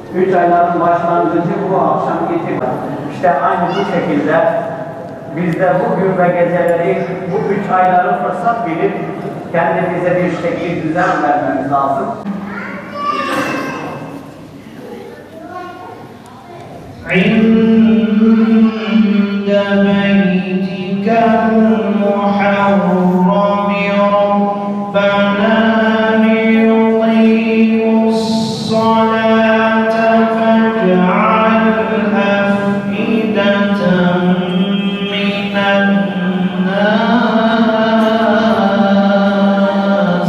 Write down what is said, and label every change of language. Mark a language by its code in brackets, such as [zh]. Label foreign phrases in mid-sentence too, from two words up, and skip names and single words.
[tr] 3 ayların başlangıcı bu akşam itibaren. İşte aynı bu şekilde biz de bugün ve geceleri bu 3 ayları fırsat bilip kendimize bir şekil düzen vermemiz lazım. [ar] عند بيتك المحرم ربنا ليقيموا الصلاة فاجعل أفئدة من الناس.